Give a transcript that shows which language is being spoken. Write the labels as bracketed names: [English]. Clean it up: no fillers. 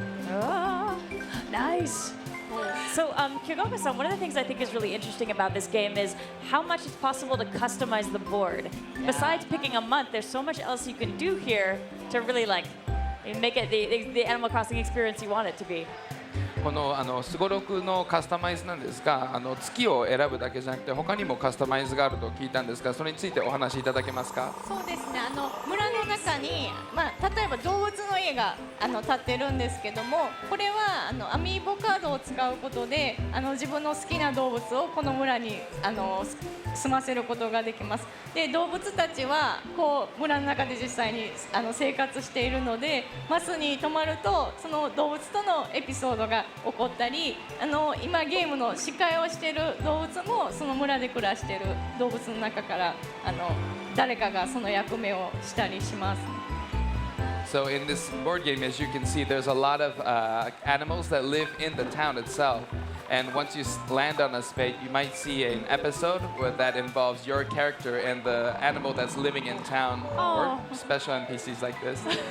[English] Oh, nice. So, Kyogoka-san, one of the things I think is really interesting about this game is how much it's possible to customize the board. Besides picking a month, there's so much else you can do here to really like make it the Animal Crossing experience you want it to be. [Japanese] このすごろくのカスタマイズなんですが、月を選ぶだけじゃなくて他にもカスタマイズがあると聞いたんですが、それについてお話しいただけますか？そうですね。村の中に、例えば動物の家が建ってるんですけども、これはアミーボカードを使うことで自分の好きな動物をこの村に住ませることができます。で、動物たちはこう村の中で実際に生活しているので、マスに泊まるとその動物とのエピソードが起こったり、今ゲームの司会をしている動物もその村で暮らしている動物の中から誰かがその役目をしたりします。 [English] So in this board game, as you can see, there's a lot of animals that live in the town itself. And once you land on a spade, you might see an episode that involves your character and the animal that's living in town, or special NPCs like this.